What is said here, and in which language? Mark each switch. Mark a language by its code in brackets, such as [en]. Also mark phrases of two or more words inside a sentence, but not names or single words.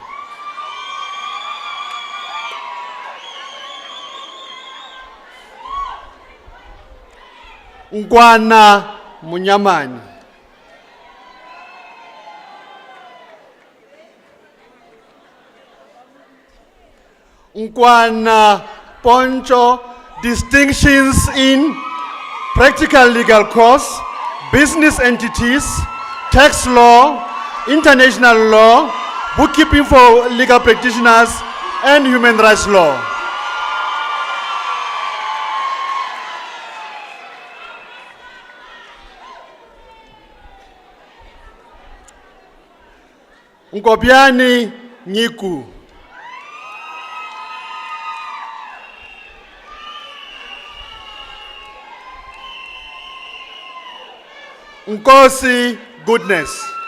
[en] Nkwana Munyamani. Nkwana Poncho, distinctions in practical legal course, business entities, tax law, international law, bookkeeping for legal practitioners, and human rights law. Nkobiani Nyiku. Nkosi Goodness.